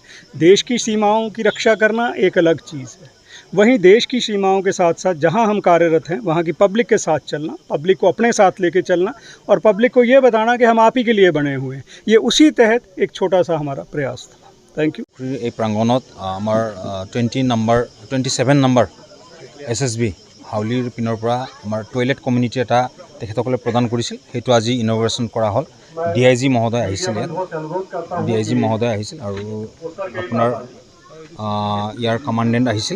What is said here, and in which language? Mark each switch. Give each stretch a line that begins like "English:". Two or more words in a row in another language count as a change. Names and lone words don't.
Hindi: देश की सीमाओं की रक्षा करना एक अलग चीज़ है, वहीं देश की सीमाओं के साथ साथ जहां हम कार्यरत हैं वहां की पब्लिक के साथ चलना, पब्लिक को अपने साथ लेके चलना और पब्लिक को ये बताना कि हम आप ही के लिए बने हुए हैं। ये उसी तहत एक छोटा सा हमारा प्रयास था।
English: thank you.
Assamese: এই প্ৰাংগণত আমাৰ 27 নম্বৰ SSB হাউলিৰ পিনৰ পৰা আমাৰ
English: toilet community
Assamese: এটা তেখেতসকলে প্ৰদান কৰিছিল। সেইটো আজি ইনগ্ৰেশ্যন কৰা হ'ল। DIG মহোদয় আহিছিল, DIG মহোদয় আহিছিল আৰু আপোনাৰ ইয়াৰ কমাণ্ডেণ্ট আহিছিল।